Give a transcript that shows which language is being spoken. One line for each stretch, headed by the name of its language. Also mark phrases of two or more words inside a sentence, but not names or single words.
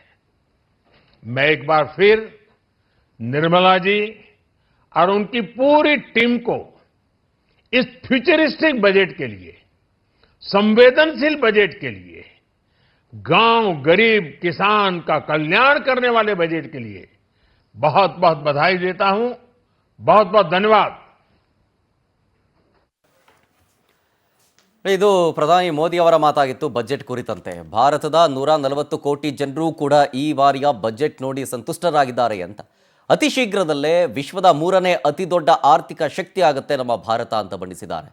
Hindi: मैं एक बार फिर निर्मला जी और उनकी पूरी टीम को इस फ्यूचरिस्टिक बजट के लिए, संवेदनशील बजट के लिए, गांव, गरीब, किसान का कल्याण करने वाले बजट के लिए बहुत बहुत बधाई देता हूं। बहुत बहुत धन्यवाद।
Kannada: ಇದು ಪ್ರಧಾನಿ ಮೋದಿ ಅವರ ಮಾತಾಗಿತ್ತು ಬಜೆಟ್ ಕುರಿತಂತೆ. ಭಾರತದ 140 ಕೋಟಿ ಜನರು ಕೂಡ ಈ ಬಾರಿಯ ಬಜೆಟ್ ನೋಡಿ ಸಂತುಷ್ಟರಾಗಿದ್ದಾರೆ ಅಂತ. ಅತಿ ಶೀಘ್ರದಲ್ಲೇ ವಿಶ್ವದ 3ನೇ ಅತಿ ದೊಡ್ಡ ಆರ್ಥಿಕ ಶಕ್ತಿ ಆಗುತ್ತೆ ನಮ್ಮ ಭಾರತ ಅಂತ ಬಣ್ಣಿಸಿದ್ದಾರೆ.